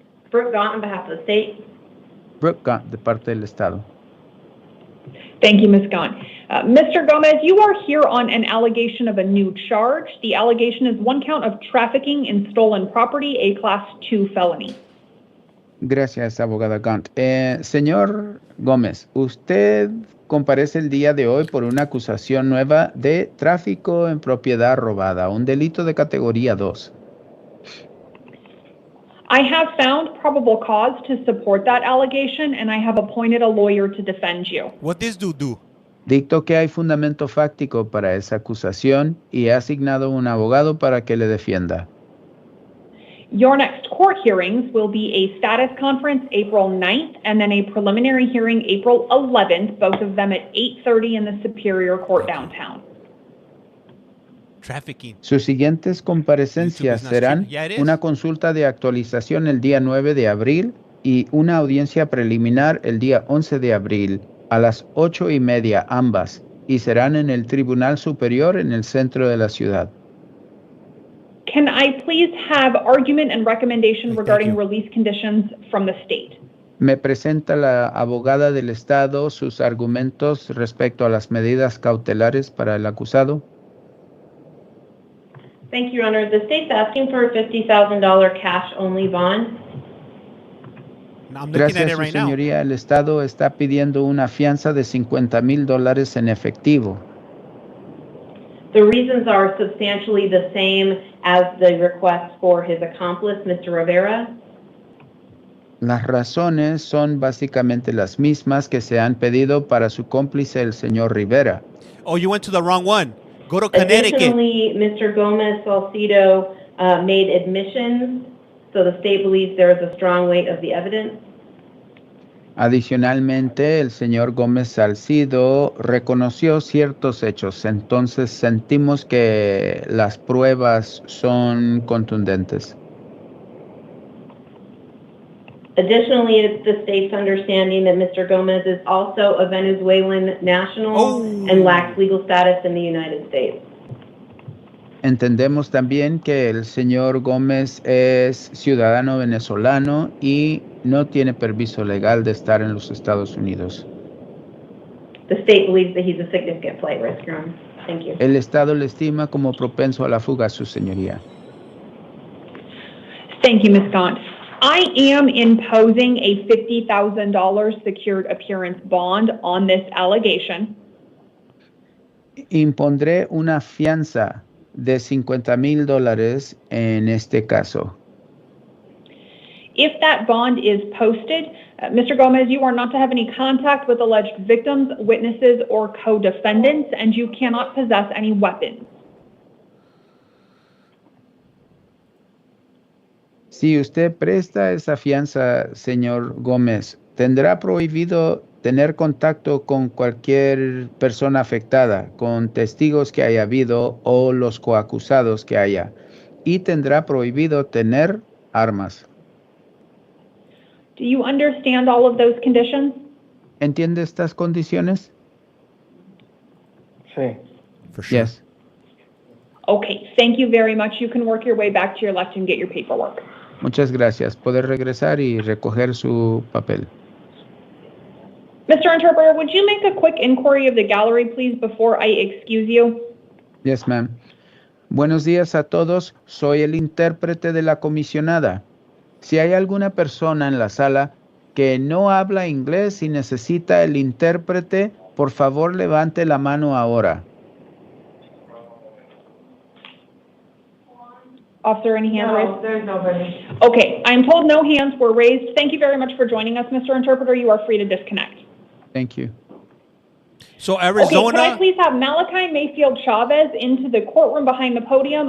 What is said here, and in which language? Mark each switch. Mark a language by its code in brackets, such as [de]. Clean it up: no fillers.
[en] Brooke Gaunt on behalf of the state. [es] Brooke Gaunt, de parte del Estado. [en] Thank you, Ms. Gaunt. Mr. Gomez, you are here on an allegation of a new charge. The allegation is one count of trafficking in stolen property, a Class 2 felony. [es] Gracias, abogada Gaunt. Señor Gómez, usted comparece el día de hoy por una acusación nueva de tráfico en propiedad robada, un delito de categoría 2. [en] I have found probable cause to support that allegation, and I have appointed a lawyer to defend you. What this dude do? [es] Dicto que hay fundamento fáctico para esa acusación y he asignado un abogado para que le defienda. [en] Your next court hearings will be a status conference April 9th and then a preliminary hearing April 11th, both of them at 8:30 in the Superior Court downtown. Trafficking. [es] Sus siguientes comparecencias serán una consulta de actualización el día 9 de abril y una audiencia preliminar el día 11 de abril a las 8:30 ambas, y serán en el Tribunal Superior en el centro de la ciudad. [en] Can I please have argument and recommendation regarding release conditions from the state? [es] Me presenta la abogada del Estado sus argumentos respecto a las medidas cautelares para el acusado. [en] Thank you, Your Honor. The state's asking for a $50,000 cash-only bond. I'm looking [es] Gracias [en] at a it [es] su [en] right now. [es] señoría, el Estado está pidiendo una fianza de $50,000 en efectivo. [en] The reasons are substantially the same as the request for his accomplice, Mr. Rivera. [es] Las razones son básicamente las mismas que se han pedido para su cómplice, el señor Rivera. [en] Oh, you went to the wrong one. Go to Connecticut. Additionally, Mr. Gomez Salcido made admissions, so the state believes there is a strong weight of the evidence. [es] Adicionalmente, el señor Gómez Salcido reconoció ciertos hechos, entonces sentimos que las pruebas son contundentes. [en] Additionally, it's the state's understanding that Mr. Gomez is also a Venezuelan national and lacks legal status in the United States. [es] Entendemos también que el señor Gómez es ciudadano venezolano y no tiene permiso legal de estar en los Estados Unidos. [en] The state believes that he's a significant flight risk, Your Honor. Thank you. [es] El Estado le estima como propenso a la fuga, su señoría. [en] Thank you, Ms. Gaunt. I am imposing a $50,000 secured appearance bond on this allegation. [es] Impondré una fianza de $50,000 en este caso. [en] If that bond is posted, Mr. Gomez, you are not to have any contact with alleged victims, witnesses, or co-defendants, and you cannot possess any weapons. [es] Si usted presta esa fianza, señor Gómez, tendrá prohibido tener contacto con cualquier persona afectada, con testigos que haya habido o los coacusados que haya, y tendrá prohibido tener armas. [en] Do you understand all of those conditions? [es] ¿Entiende estas condiciones? Sí. [en] For sure. Yes. Okay, thank you very much. You can work your way back to your left and get your paperwork. [es] Muchas gracias. Poder regresar y recoger su papel. [en] Mr. Interpreter, would you make a quick inquiry of the gallery, please, before I excuse you? Yes, ma'am. [es] Buenos días a todos. Soy el intérprete de la comisionada. Si hay alguna persona en la sala que no habla inglés y necesita el intérprete, por favor levante la mano ahora. [en] Officer, any hands raised? No, there's nobody. Okay, I'm told no hands were raised. Thank you very much for joining us, Mr. Interpreter. You are free to disconnect. Thank you. So Okay, Arizona. can I please have Malachi Mayfield Chavez into the courtroom behind the podium?